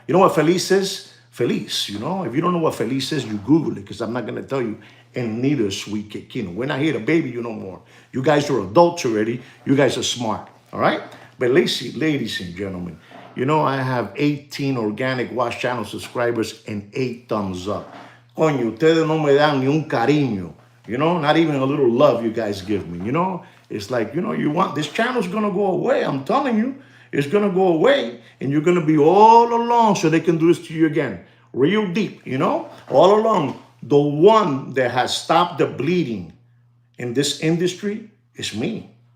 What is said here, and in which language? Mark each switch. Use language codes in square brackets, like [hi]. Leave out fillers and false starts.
[en] You know what feliz is? Feliz, you know. If you don't know what feliz is, you Google it, because I'm not going to tell you. And neither Sweet Kikino. We're not here to baby you no more. You guys are adults already. You guys are smart, all right? But ladies and gentlemen, you know, I have 18 organic watch channel subscribers and 8 thumbs up. [es] Coño, ustedes no me dan ni un cariño. [en] You know, not even a little love you guys give me, you know? It's like, you know, you want, this channel's gonna go away. I'm telling you, it's gonna go away and you're gonna be all alone so they can do this to you again. Real deep, you know, all along. The one that has stopped the bleeding in this industry is me.